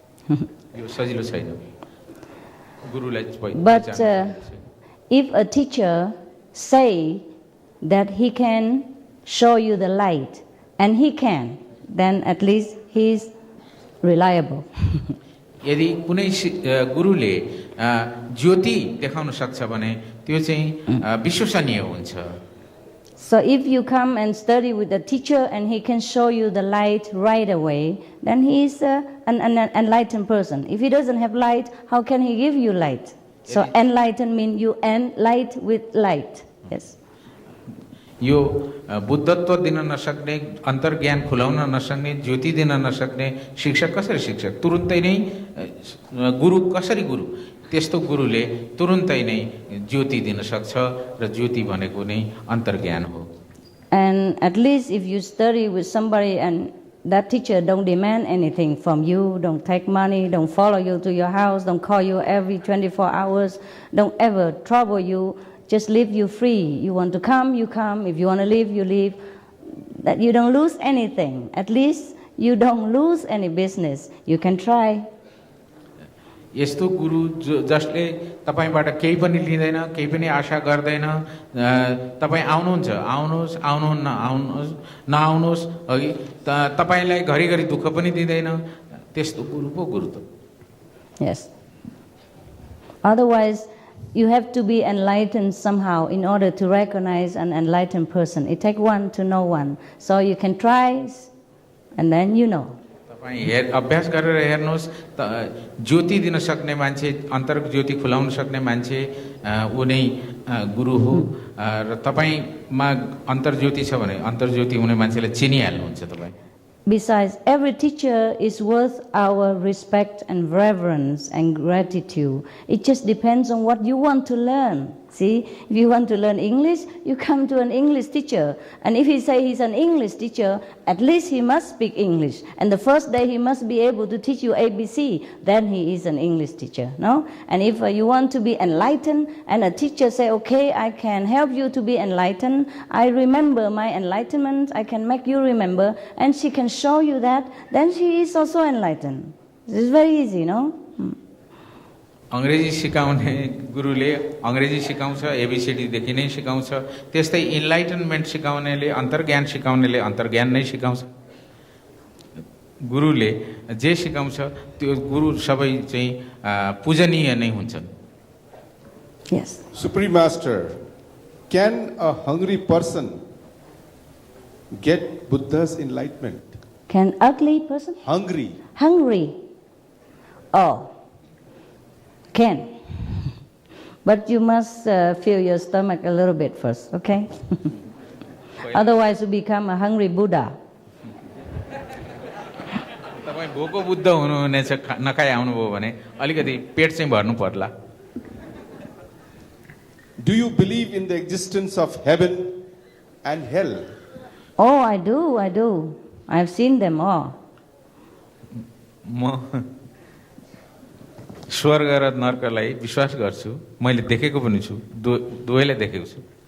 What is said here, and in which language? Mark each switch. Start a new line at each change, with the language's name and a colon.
Nepali: यो सजिलो छैन. गुरुलाई
English: But if a teacher say that he can show you the light, and he can, then at least he is reliable.
Nepali: यदि कुनै गुरुले ज्योति देखाउन सक्छ भने त्यो चाहिँ विश्वसनीय हुन्छ.
English: So if you come and study with the teacher and he can show you the light right away, then he is an enlightened person. If he doesn't have light, how can he give you light? So enlightened means you light with light. Yes.
Nepali: यो बुद्धत्व दिन नसक्ने, अन्तर्ज्ञान खुलाउन नसक्ने, ज्योति दिन नसक्ने शिक्षक कसरी शिक्षक? तुरुन्तै नै गुरु कसरी गुरु? त्यस्तो गुरुले तुरुन्तै नै ज्योति दिन सक्छ र ज्योति भनेको नै अन्तर्ज्ञान हो.
English: And at least if you study with somebody and that teacher don't demand anything from you, don't take money, don't follow you to your house, don't call you every 24 hours, don't ever trouble you, just leave you free. You want to come, you come. If you want to leave, you leave. That you don't lose anything. At least you don't lose any business. You can try.
Nepali: यस्तो गुरु जसले तपाईबाट केही पनि लिँदैन, केही पनि आशा गर्दैन, तपाई आउनुहुन्छ, आउनुहोस्, आउनुहुन्न, आउनुहोस्, नआउनुहोस्, अघि तपाईलाई घरिघरि दुःख पनि दिँदैन, त्यस्तो गुरु पो गुरु त.
English: Yes. Otherwise, you have to be enlightened somehow in order to recognize an enlightened person. It takes one to know one. So you can try, and then you know.
Nepali: तपाईं अभ्यास गरेर हेर्नुहोस्, ज्योति दिन सक्ने मान्छे, अन्तर ज्योति खुलाउन सक्ने मान्छे ऊ नै गुरु हो. र तपाईंमा अन्तर ज्योति छ भने अन्तर ज्योति हुने मान्छेलाई चिनिहाल्नुहुन्छ तपाईं.
English: Besides, every teacher is worth our respect and reverence and gratitude. It just depends on what you want to learn. See, if you want to learn English, you come to an English teacher. And if he say he's an English teacher, at least he must speak English. And the first day he must be able to teach you ABC. Then he is an English teacher, no? And if you want to be enlightened, and a teacher say, okay, I can help you to be enlightened. I remember my enlightenment. I can make you remember. And she can show you that. Then she is also enlightened. This is very easy, no?
Nepali: अंग्रेजी सिकाउने गुरुले अंग्रेजी सिकाउँछ, ABCD देखि नै सिकाउँछ. त्यस्तै enlightenment सिकाउनेले, अन्तर्ज्ञान सिकाउनेले अन्तर्ज्ञान नै सिकाउँछ. गुरुले जे सिकाउँछ त्यो गुरु सबै चाहिँ पूजनीय नै हुन्छन्.
English: Yes. Supreme Master, can a hungry person get Buddha's enlightenment? Can ugly person? Hungry. Hungry. Oh. Can. But you must fill your stomach a little bit first, okay? Otherwise you become a hungry Buddha.
Nepali: तपाई भोको बुद्ध हुनुहुनेछ, नखाइ आउनुभयो भने अलिकति पेट चाहिँ भर्नु पर्ला.
English: Do you believe in the existence of heaven and hell? Oh, I do. I have seen them all.
Nepali: म स्वर्ग र नरकलाई विश्वास गर्छु. मैले देखेको पनि छु, दुवैलाई देखेको छु.